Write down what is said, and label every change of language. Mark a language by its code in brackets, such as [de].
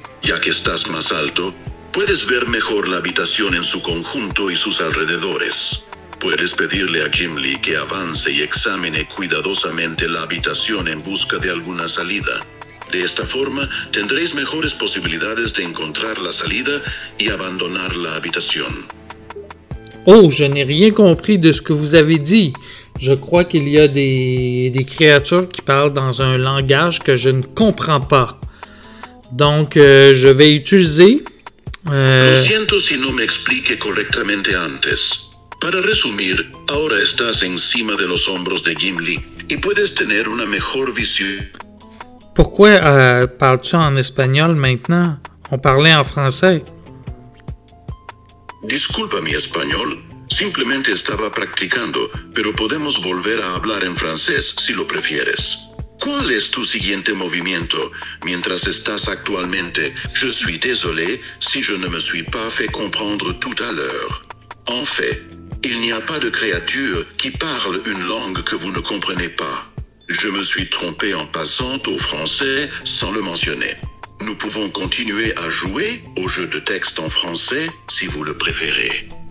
[es] Ya que estás más alto, puedes ver mejor la habitación en su conjunto y sus alrededores. Puedes pedirle a Gimli que avance y examine cuidadosamente la habitación en busca de alguna salida. De esta forma, tendréis mejores posibilidades de encontrar la salida y abandonar la habitación. [fr] Oh, je n'ai rien compris de ce que vous avez dit. Je crois qu'il y a des créatures qui parlent dans un langage que je ne comprends pas. Donc, je vais utiliser... [es] Lo siento si no me expliqué correctamente antes. Para resumir, ahora estás encima de los hombros de Gimli y puedes tener una mejor visión. [fr] Pourquoi parles-tu en espagnol maintenant? On parlait en français. [es] Disculpa mi español. Simplemente estaba practicando, pero podemos volver a hablar en francés si lo prefieres. ¿Cuál es tu siguiente movimiento mientras estás actualmente? [fr] Je suis désolé si je ne me suis pas fait comprendre tout à l'heure. En fait, il n'y a pas de créature qui parle une langue que vous ne comprenez pas. Je me suis trompé en passant au français sans le mentionner. Nous pouvons continuer à jouer au jeu de texte en français si vous le préférez.